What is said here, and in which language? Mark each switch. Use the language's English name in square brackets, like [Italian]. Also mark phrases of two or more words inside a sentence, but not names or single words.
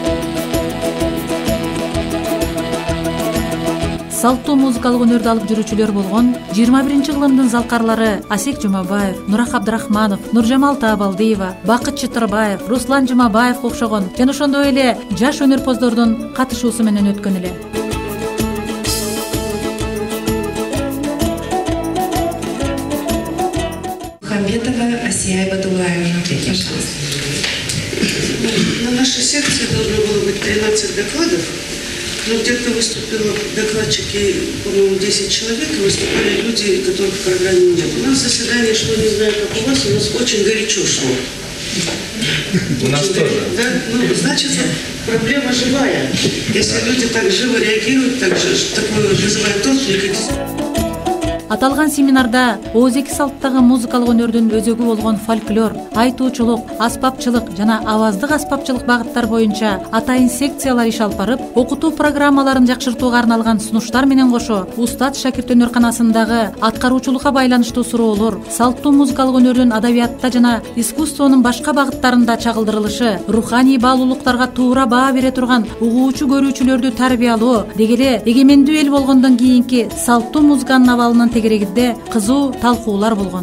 [Kyrgyz] Салттуу музыкалык өнөрдү алып жүрүүчүлөр болгон 21-кылымдын залкарлары Асек Жумабаев, Нурак Абдрахманов, Нуржамал Таабалдиева, Бакыт Чытырбаев, Руслан Жумабаев окшогон жана ошондой эле жаш өнөрпоздордун катышуусу менен өткөн эле. Мухамбетова Асия Бадулаевна. [Russian] На нашей секции должно было быть 13 докладов. Но где-то выступило докладчики, по-моему, 10 человек, и выступали люди, которых в программе нет. У нас заседание шло, не знаю, как у вас, у нас очень горячо шло. У нас тоже. Да? Ну, значит, проблема живая. Если люди так живо реагируют, так же, такое вызывает отклик. [Kyrgyz] Аталган семинарда Ооз-2 салттагы музыкалык өнөрдүн өзөгү болгон фольклор, айтуучулук, аспапчылык жана аваздык аспапчылык багыттар боюнча атайын секциялар иш алып барып, окутуу программаларын жакшыртууга арналган сунуштар менен кошо Устат шакирт өнөрканасындагы аткаруучулукка байланыштуу суроолор, салттуу музыкалык өнөрдүн адабиятта жана искусствонун башка багыттарында чагылдырылышы, руханий баалуулуктарга туура баа бере турган угуучу көрүүчүлөрдү тарбиялоо, деги эле эгемендүү эл болгондон кийинки салттуу музыканын абалынын тегерегинде кызуу талкуулар болгон.